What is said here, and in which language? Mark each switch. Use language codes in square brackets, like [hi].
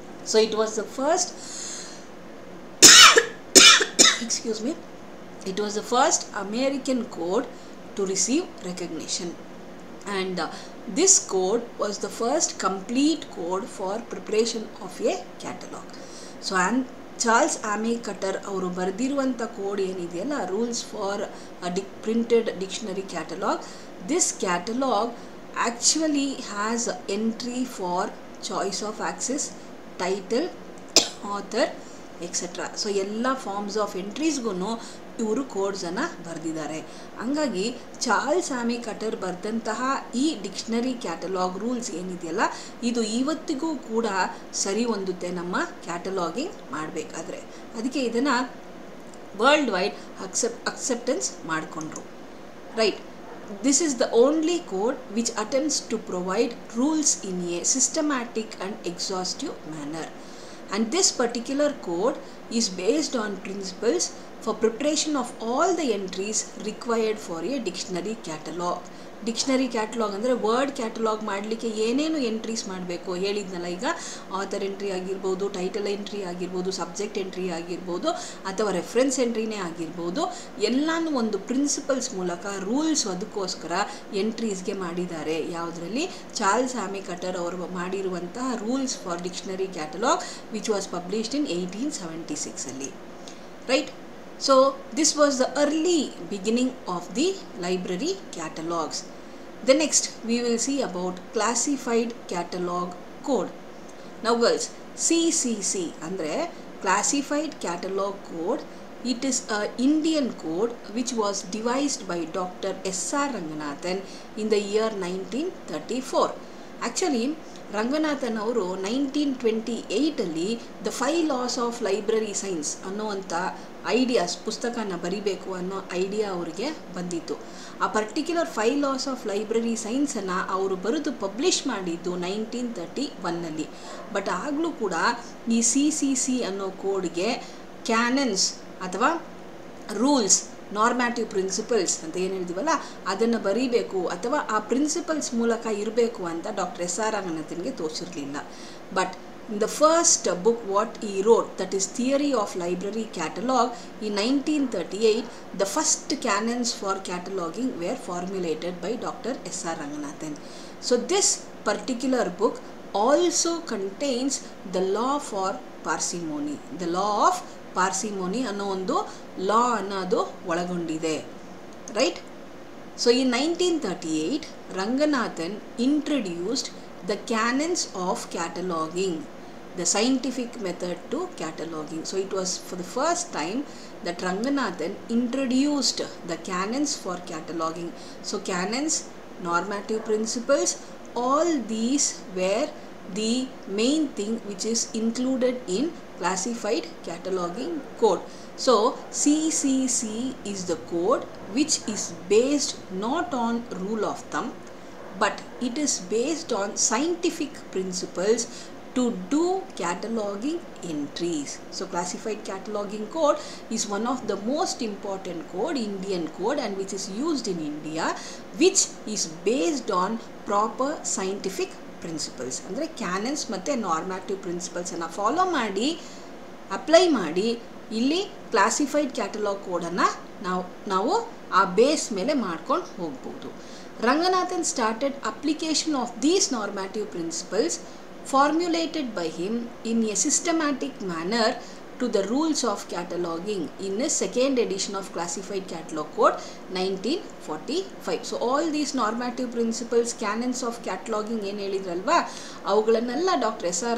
[en] So it was the first it was the first American code to receive recognition, and this code was the first complete code for preparation of a catalog. So and Charles Ammi Cutter [kn] ಅವರು ಬರೆದಿರುವಂಥ code ಏನಿದೆಯಲ್ಲ, [en] Rules for printed dictionary catalogue, this catalogue actually has entry for choice of access, title, author etcetera. [kn] So ಎಲ್ಲ forms of ಎಂಟ್ರೀಸ್ಗೂ ಇವರು ಕೋಡ್ಸನ್ನು ಬರೆದಿದ್ದಾರೆ. ಹಂಗಾಗಿ Charles ಆಮಿ cutter ಬರೆದಂತಹ ಈ dictionary catalogue rules ಏನಿದೆಯಲ್ಲ, ಇದು ಇವತ್ತಿಗೂ ಕೂಡ ಸರಿ ಹೊಂದುತ್ತೆ ನಮ್ಮ ಕ್ಯಾಟಲಾಗಿಂಗ್ ಮಾಡಬೇಕಾದ್ರೆ. ಅದಕ್ಕೆ ಇದನ್ನು ವರ್ಲ್ಡ್ ವೈಡ್ ಅಕ್ಸೆಪ್ಟೆನ್ಸ್ ಮಾಡಿಕೊಂಡ್ರು. [en] Right, this is the only code which attempts to provide rules in a systematic and exhaustive manner, and this particular code is based on principles for preparation of all the entries required for a dictionary catalog. [kn] Dictionary catalogue ಅಂದರೆ word catalogue ಮಾಡಲಿಕ್ಕೆ ಏನೇನು entries ಮಾಡಬೇಕು ಹೇಳಿದ್ನಲ್ಲ, ಈಗ author entry ಆಗಿರ್ಬೋದು, title entry ಆಗಿರ್ಬೋದು, subject entry ಆಗಿರ್ಬೋದು, ಅಥವಾ ರೆಫರೆನ್ಸ್ ಎಂಟ್ರಿನೇ ಆಗಿರ್ಬೋದು, ಎಲ್ಲನೂ ಒಂದು ಪ್ರಿನ್ಸಿಪಲ್ಸ್ ಮೂಲಕ ರೂಲ್ಸ್ ಅದಕ್ಕೋಸ್ಕರ ಎಂಟ್ರೀಸ್ಗೆ ಮಾಡಿದ್ದಾರೆ. ಯಾವುದರಲ್ಲಿ? [en] Charles Ammi Cutter [kn] ಅವರು ಮಾಡಿರುವಂತಹ [en] Rules for dictionary catalogue which was published in 1876 right. So this was the early beginning of the library catalogs. The next we will see about classified catalog code. Now girls, CCC andre classified catalog code. It is a Indian code which was devised by Dr. S.R. Ranganathan in the year 1934. [kn] Actually Ranganathan ಅವರು 1928 the 5 laws of library science ಅನ್ನೋವಂಥ ideas, ಪುಸ್ತಕನ ಬರಿಬೇಕು ಅನ್ನೋ idea ಅವರಿಗೆ ಬಂದಿತ್ತು. ಆ particular 5 laws of library ಸೈನ್ಸನ್ನು ಅವರು ಬರೆದು publish ಮಾಡಿದ್ದು 1931. ಬಟ್ ಆಗಲೂ ಕೂಡ ಈ CCC ಅನ್ನೋ ಕೋಡ್ಗೆ ಕ್ಯಾನನ್ಸ್ ಅಥವಾ ರೂಲ್ಸ್, ನಾರ್ಮ್ಯಾಟಿವ್ ಪ್ರಿನ್ಸಿಪಲ್ಸ್ ಅಂತ ಏನು ಹೇಳಿದೀವಲ್ಲ, ಅದನ್ನು ಬರೀಬೇಕು ಅಥವಾ ಆ ಪ್ರಿನ್ಸಿಪಲ್ಸ್ ಮೂಲಕ ಇರಬೇಕು ಅಂತ doctor S.R. ರಂಗನಾಥನ್ಗೆ ತೋರಿಸಿರಲಿಲ್ಲ. [en] But in the first book what he wrote, that is Theory of Library Catalog, in 1938 the first canons for cataloging were formulated by Dr. S.R. Ranganathan. So this particular book also contains the law for parsimony. [kn] The law of parsimony ಅನ್ನೋ ಒಂದು ಲಾ ಅನ್ನೋದು ಒಳಗೊಂಡಿದೆ. [en] Right. So in 1938 Ranganathan introduced the canons of cataloging, the scientific method to cataloging. So it was for the first time that Ranganathan introduced the canons for cataloging. So canons, normative principles, all these were the main thing which is included in classified cataloging code. So CCC is the code which is based not on rule of thumb, but it is based on scientific principles to do cataloging entries. So classified cataloging code is one of the most important code, Indian code, and which is used in India, which is based on proper scientific principles. [kn] ಅಂದರೆ cannons ಮತ್ತು ನಾರ್ಮ್ಯಾಟಿವ್ ಪ್ರಿನ್ಸಿಪಲ್ಸನ್ನು follow ಮಾಡಿ apply ಮಾಡಿ ಇಲ್ಲಿ classified catalogue ಕೋಡನ್ನು ನಾವು ಆ base ಮೇಲೆ ಮಾಡ್ಕೊಂಡು ಹೋಗ್ಬೋದು. [en] Ranganathan started application of these normative principles formulated by him in a systematic manner to the rules of cataloging in a second edition of classified catalog code 1945. So all these normative principles, canons of cataloging [kn] ಏನು ಹೇಳಿದ್ರಲ್ವಾ, ಅವುಗಳನ್ನೆಲ್ಲ [en] Doctor S.R.